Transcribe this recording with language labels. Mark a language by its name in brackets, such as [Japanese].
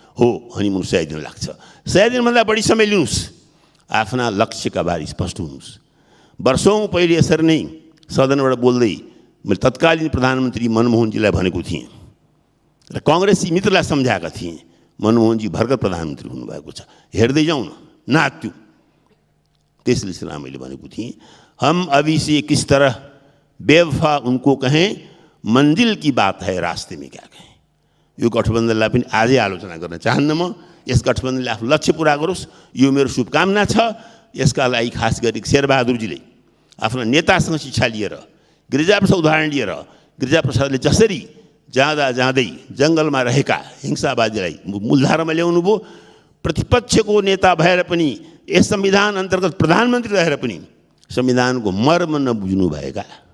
[Nepali] हो, हनीमुन 100 दिन लाग्छ। 100 दिनभन्दा बढी समय लिनुहोस्, आफ्ना लक्ष्यका बारे स्पष्ट हुनुहोस्। वर्षौँ पहिले यसरी नै सदनबाट बोल्दै मैले तत्कालीन प्रधानमन्त्री मनमोहनजीलाई भनेको थिएँ र कांग्रेसी मित्रलाई सम्झाएका थिएँ। मनमोहनजी भर्खर प्रधानमन्त्री हुनुभएको छ, हेर्दै जाउँ न, नाच्यौँ। त्यसले सिलसिला मैले भनेको थिएँ, [Hindi] हम अभी से किस तरह बेवफा उनको कहें, मंजिल की बात है रास्ते में क्या कहें। [Nepali] यो गठबन्धनलाई पनि आजै आलोचना गर्न चाहन्न म। यस गठबन्धनले आफ्नो लक्ष्य पुरा गरोस्, यो मेरो शुभकामना छ। यसका लागि खास गरी शेरबहादुरजीले आफ्ना नेतासँग शिक्षा लिएर, गिरिजाप्रसाद उदाहरण लिएर, गिरिजाप्रसादले जसरी जाँदा जाँदै जङ्गलमा रहेका हिंसावादीलाई मूलधारामा ल्याउनु भयो, प्रतिपक्षको नेता भएर पनि यस संविधान अन्तर्गत प्रधानमन्त्री रहेर पनि संविधानको मर्म नबुझ्नु भएका